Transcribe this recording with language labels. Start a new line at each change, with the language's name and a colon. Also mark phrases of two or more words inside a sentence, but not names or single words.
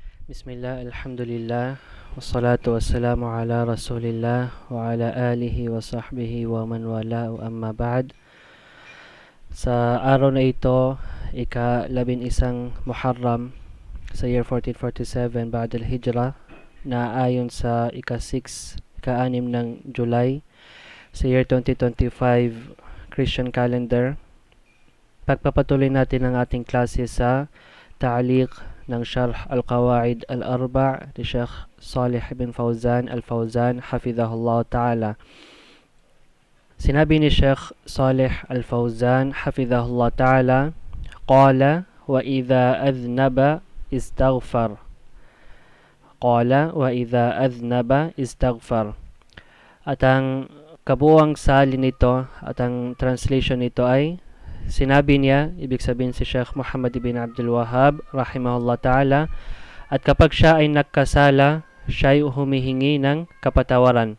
Arabic: بسم الله، الحمد لله، والصلاة والسلام على رسول الله وعلى آله وصحبه ومن والاه وأما بعد.
Filipino: Sa araw na ito, ika-11 Muharram sa year 1447
Arabic: بعد الهجرة
Filipino: na ayon sa ika-6 ng July sa year 2025
English: Christian calendar.
Filipino: Pagpapatuloy natin ang ating klase sa ta'liq ng Sharh al-Qawaid al-Arba' ni Sheikh Salih ibn Fawzan al-Fawzan
Arabic: حفظه الله تعالى.
Filipino: Sinabi ni Sheikh Salih al-Fawzan
Arabic: حفظه الله تعالى, قال وإذا أذنب استغفر. قال وإذا أذنب استغفر.
Filipino: At ang kabuuang salin nito at ang translation nito ay sinabi niya, ibig sabihin si Sheikh Muhammad ibn Abdul Wahhab
Arabic: رحمه الله تعالى,
Filipino: at kapag siya ay nagkasala, siya ay humihingi ng kapatawaran.